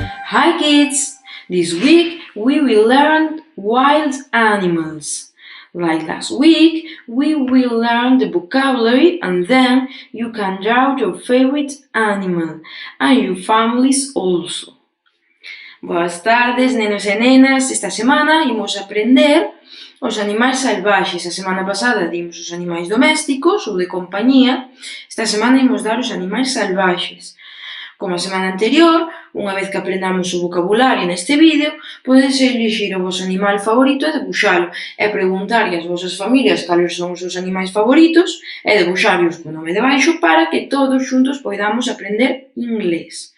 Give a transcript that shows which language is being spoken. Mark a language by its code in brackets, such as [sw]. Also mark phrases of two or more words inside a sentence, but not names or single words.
[en] Hi kids! This week we will learn wild animals. Like last week, we will learn the vocabulary and then you can draw your favorite animal and your families also. [gl] Boas tardes, nenos e nenas. Esta semana imos aprender os animais salvaxes. A semana pasada dimos os animais domésticos ou de compañía. Esta semana imos dar os animais salvaxes. Como a semana anterior, unha vez que aprendamos o vocabulario neste vídeo, podedes elixir o vosso animal favorito e debuxalo, e preguntarlle ás vosas familias cales son os seus animais favoritos e debuxarlos co nome debaixo para que todos xuntos poidamos aprender inglés.